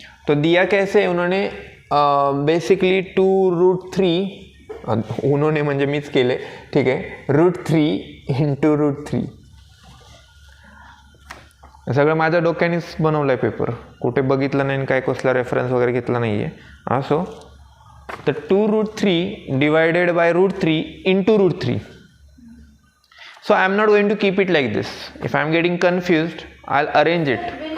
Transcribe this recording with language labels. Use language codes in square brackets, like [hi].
[hi] तो दिया कैसे उन्होंने बेसिकली 2√3 उन्होंने [mr] म्हणजे मीच केले, ठीक आहे, [hi] √3 into √3. [mr] सगळं माझ्या डोक्यानेच बनवलं आहे पेपर, कुठे बघितलं नाही, काय कसला रेफरन्स वगैरे घेतला नाही आहे. असो तर 2√3 divided by √3 into √3. [en] So I am not going to keep it like this. If I am getting confused, I'll arrange it.